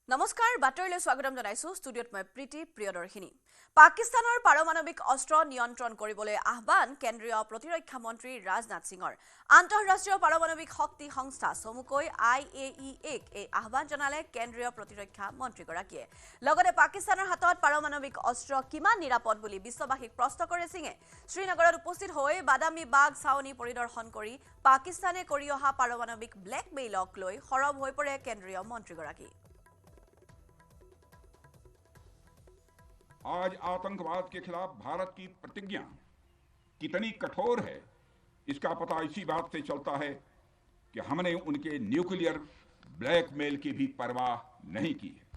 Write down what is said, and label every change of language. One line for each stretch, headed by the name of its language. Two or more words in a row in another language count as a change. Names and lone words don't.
Assamese: নমস্কাৰ বাতৰিলৈ স্বাগতম জনাইছো ষ্টুডিঅত মই প্ৰীতি প্ৰিয়দৰ্শিনী পাকিস্তানৰ পাৰমাণৱিক অস্ত্ৰ নিয়ন্ত্ৰণ কৰিবলৈ আহ্বান কেন্দ্ৰীয় প্ৰতিৰক্ষা মন্ত্ৰী ৰাজনাথ সিঙৰ আন্তঃৰাষ্ট্ৰীয় পাৰমাণৱিক শক্তি সংস্থা চমুকৈ IAEA-ক এই আহ্বান জনালে কেন্দ্ৰীয় প্ৰতিৰক্ষা মন্ত্ৰীগৰাকীয়ে লগতে পাকিস্তানৰ হাতত পাৰমাণৱিক অস্ত্ৰ কিমান নিৰাপদ বুলি বিশ্ববাসীক প্ৰশ্ন কৰে সিঙে শ্ৰীনগৰত উপস্থিত হৈ বাদামী বাগ ছাউনি পৰিদৰ্শন কৰি পাকিস্তানে কৰি অহা পাৰমাণৱিক ব্লেকমেইলক লৈ সৰব হৈ পৰে কেন্দ্ৰীয় মন্ত্ৰীগৰাকী
Hindi: आज आतंकवाद के खिलाफ भारत की प्रतिज्ञा कितनी कठोर है इसका पता इसी बात से चलता है कि हमने उनके
English: nuclear blackmail
Hindi: की भी परवाह नहीं की है।